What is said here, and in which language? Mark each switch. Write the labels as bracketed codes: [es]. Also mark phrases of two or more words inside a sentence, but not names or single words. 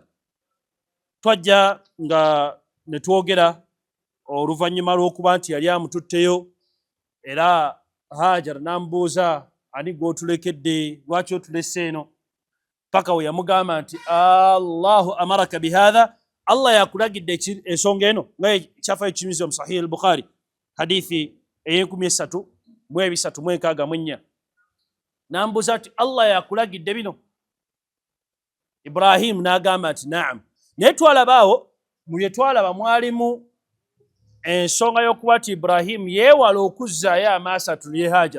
[lg] Twajja nga ne twogera oluvannyuma lw'okuba nti yali amututteyo, era Hajar n'amubuuza, ani gw'otulekedde, lwaki otulese eno? Paka we yamugamba nti [ar] Allahu amaraka bihadha, [lg] Allah yakulagidde ensonga eno, nga ekyafaayo kiyimizibwa mu Sahih al-Bukhari hadithi ey'1364. N'amubuuza nti Allah yakulagidde bino? Ibrahim n'agamba nti naam. Naye twalabaawo mu bye twalaba mwalimu ensonga y'okuba nti Ibrahim yeewala okuzzaayo amaaso atunule Hajar.